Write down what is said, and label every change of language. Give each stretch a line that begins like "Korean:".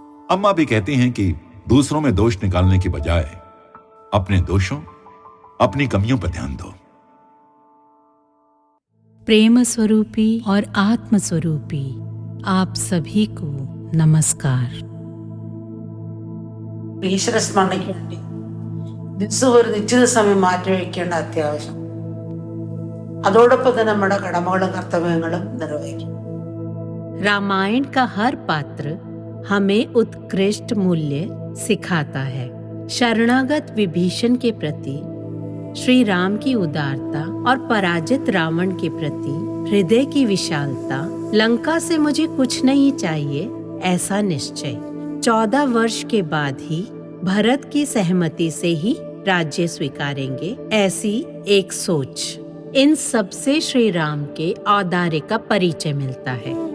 Hindi: अम्मा भी कहती हैं कि दूसरों में दोष निकालने की बजाय अपने दोषों, अपनी कमियों पर ध्यान दो। प्रेम स्वरूपी और आत्म स्वरूपी आप सभी को नमस्कार।
Malayalam: ഈശ്വര സ്മരണയ്ക്ക് വേണ്ടി ദിവസവും ഒരു നിശ്ചിത സമയം മാറ്റിവെക്കേണ്ട അത്യാവശ്യം. അതോടൊപ്പം തന്നെ നമ്മുടെ കടമകളും കർത്തവ്യങ്ങളും നിർവഹിക്കും.
Hindi: रामायण का हर पात्र हमें उत्कृष्ट मूल्य सिखाता है। शरणागत विभीषण के प्रति श्री राम की उदारता और पराजित रावण के प्रति हृदय की विशालता, लंका से मुझे कुछ नहीं चाहिए ऐसा निश्चय, 14 वर्ष के बाद ही भरत की सहमति से ही राज्य स्वीकारेंगे ऐसी एक सोच, इन सबसे श्री राम के औदार्य का परिचय मिलता है।